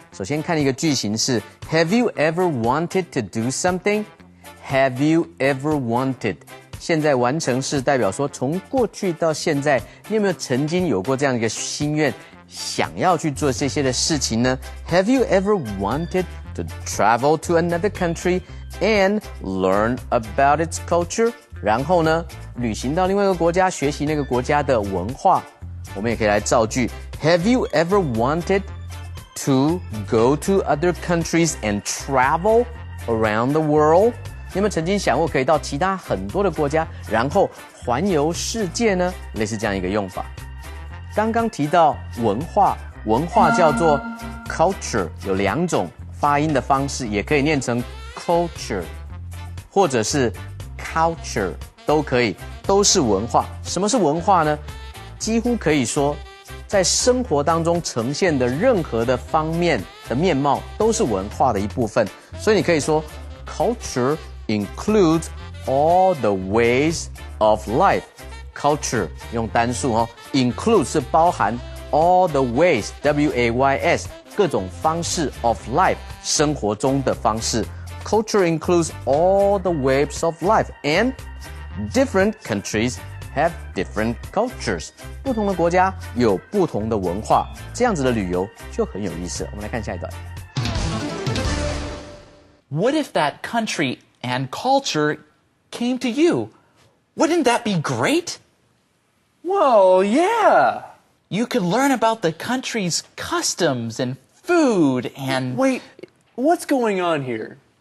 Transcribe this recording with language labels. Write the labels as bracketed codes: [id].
[zh] 首先看一个句型是 [en] Have you ever wanted to do something? Have you ever wanted? [zh] 现在完成式代表说从过去到现在，你有没有曾经有过这样一个心愿，想要去做这些的事情呢？ [en] Have you ever wanted to travel to another country and learn about its culture? [zh] 然后呢，旅行到另外一个国家，学习那个国家的文化。我们也可以来造句 [en] Have you ever wanted to go to other countries and travel around the world? [zh] 你有没有曾经想过可以到其他很多的国家，然后环游世界呢？类似这样一个用法。刚刚提到文化，文化叫做 culture， 有两种发音的方式，也可以念成 culture， 或者是 culture， 都可以，都是文化。什么是文化呢？几乎可以说，在生活当中呈现的任何的方面的面貌，都是文化的一部分。所以你可以说 [en] culture includes all the ways of life. [zh] Culture 用单数哦 ，include 是包含 [en] all the ways [zh] W-A-Y-S 各种方式 [en] of life [zh] 生活中的方式。 [en] Culture includes all the ways of life and different countries have different cultures. [zh] 不同的国家有不同的文化，这样子的旅游就很有意思。我们来看下一段。 [en] What if that country and culture came to you? Wouldn't that be great? Whoa, yeah! You could learn about the country's customs and food and... Wait, what's going on here?